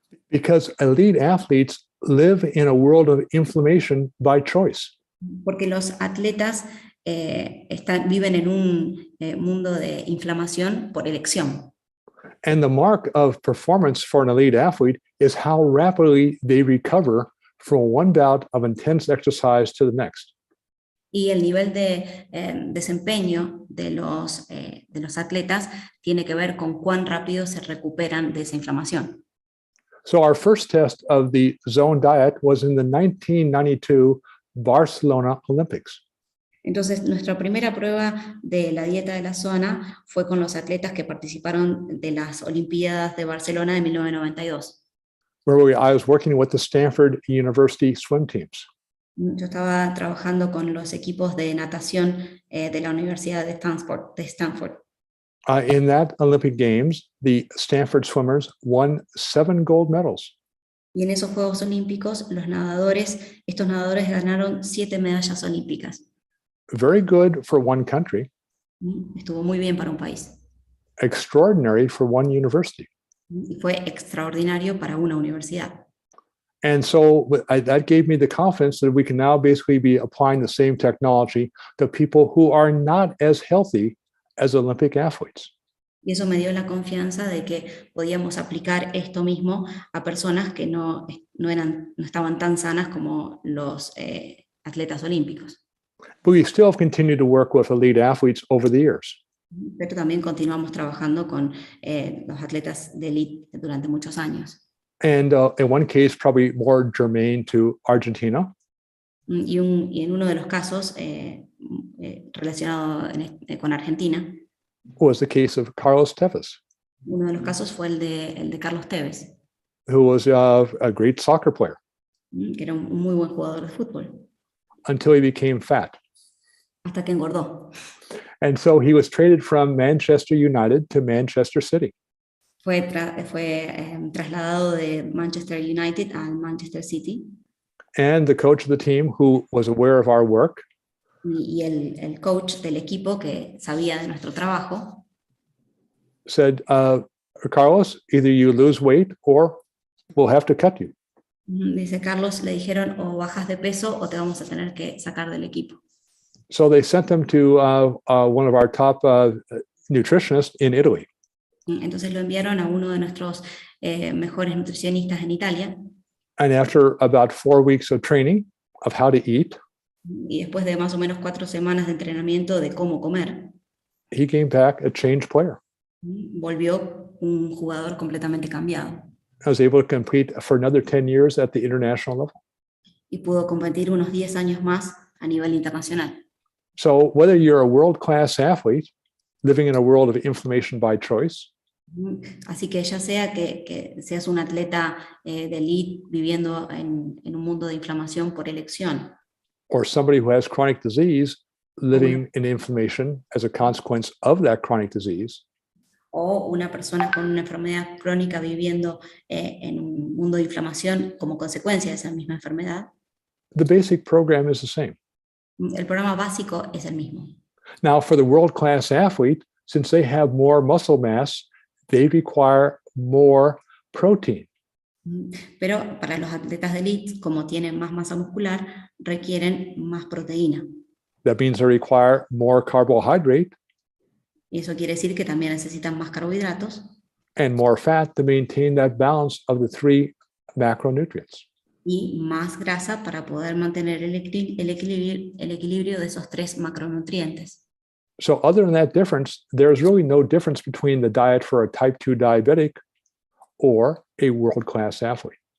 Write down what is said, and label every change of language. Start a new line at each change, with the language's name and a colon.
English: Because elite athletes live in a world of inflammation by choice.
Spanish: Porque los atletas viven en un mundo de inflamación por elección.
English: And the mark of performance for an elite athlete is how rapidly they recover from one bout of intense exercise to the next.
Spanish: Y el nivel de desempeño de los atletas tiene que ver con cuán rápido se recuperan de esa inflamación.
English: So our first test of the zone diet was in the 1992 Barcelona Olympics.
Spanish: Entonces, nuestra primera prueba de la dieta de la zona fue con los atletas que participaron de las Olimpiadas de Barcelona de 1992.
English: Where I was working with the Stanford University swim teams.
Spanish: Yo estaba trabajando con los equipos de natación de la Universidad de Stanford.
English: In that Olympic Games, the Stanford swimmers won 7 gold medals.
Spanish: Y en esos Juegos Olímpicos, estos nadadores ganaron 7 medallas olímpicas.
English: Very good for one country.
Spanish: Estuvo muy bien para un país.
English: Extraordinary for one university.
Spanish: Y fue extraordinario para una universidad.
English: And so that gave me the confidence that we can now basically be applying the same technology to people who are not as healthy as Olympic athletes.
Spanish: Y eso me dio la confianza de que podíamos aplicar esto mismo a personas que no estaban tan sanas como los atletas olímpicos.
English: But we still have continued to work with elite athletes over the years.
Spanish: Pero también continuamos trabajando con los atletas de élite durante muchos años.
English: And in one case, probably more germane to Argentina.
Spanish: Y en uno de los casos relacionado con Argentina,
English: Was the case of Carlos Tevez,
Spanish: uno de los casos fue el de Carlos Tevez,
English: who was a great soccer player
Spanish: que era un muy buen jugador de fútbol,
English: until he became fat.
Spanish: hasta que engordó.
English: And so he was traded from Manchester United to Manchester City.
Spanish: Fue trasladado de Manchester United al Manchester City.
English: And the coach of the team, who was aware of our work,
Spanish: Y el coach del equipo que sabía de nuestro trabajo
English: said, Carlos, either you lose weight or we'll have to cut you.
Spanish: Dice Carlos, le dijeron o bajas de peso o te vamos a tener que sacar del equipo.
English: So they sent him to one of our top nutritionists in Italy.
Spanish: Entonces lo enviaron a uno de nuestros mejores nutricionistas en Italia.
English: And after about 4 weeks of training of how to eat,
Spanish: Y después de más o menos 4 semanas de entrenamiento de cómo comer,
English: he came back a changed player.
Spanish: volvió un jugador completamente cambiado.
English: I was able to compete for another 10 years at the international level.
Spanish: Y pudo competir unos 10 años más a nivel internacional.
English: So whether you're a world-class athlete living in a world of inflammation by choice,
Spanish: Así que ya sea que seas un atleta de elite viviendo en un mundo de inflamación por elección,
English: or somebody who has chronic disease living in inflammation as a consequence of that chronic disease,
Spanish: o una persona con una enfermedad crónica viviendo en un mundo de inflamación como consecuencia de esa misma enfermedad,
English: the basic program is the same.
Spanish: el programa básico es el mismo.
English: Now, for the world-class athlete, since they have more muscle mass, they require more protein.
Spanish: Pero para los atletas de elite, como tienen más masa muscular, requieren más proteína.
English: That means they require more carbohydrate
Spanish: Y eso quiere decir que también necesitan más carbohidratos
English: and more fat to maintain that balance of the 3 macronutrients.
Spanish: y más grasa para poder mantener el equilibrio de esos 3 macronutrientes.
English: So other than that difference, there's really no difference between the diet for a type 2 diabetic or a world-class athlete.